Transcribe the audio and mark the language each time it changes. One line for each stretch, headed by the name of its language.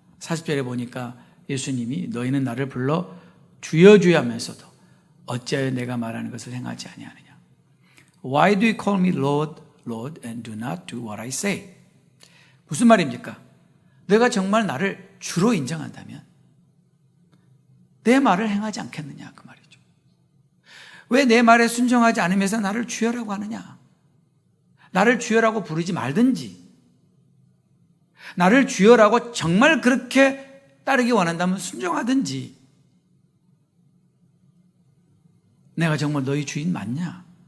Korean: 40절에 보니까 예수님이 너희는 나를 불러 주여 주여 하면서도 어찌하여 내가 말하는 것을 행하지 아니하느냐.
English: Why do you call me Lord, Lord, and do not do what I say.
Korean: 무슨 말입니까? 내가 정말 나를 주로 인정한다면 내 말을 행하지 않겠느냐 그 말이죠. 왜 내 말에 순종하지 않으면서 나를 주여라고 하느냐? 나를 주여라고 부르지 말든지, 나를 주여라고 정말 그렇게 따르기 원한다면 순종하든지, 내가 정말 너희 주인 맞냐?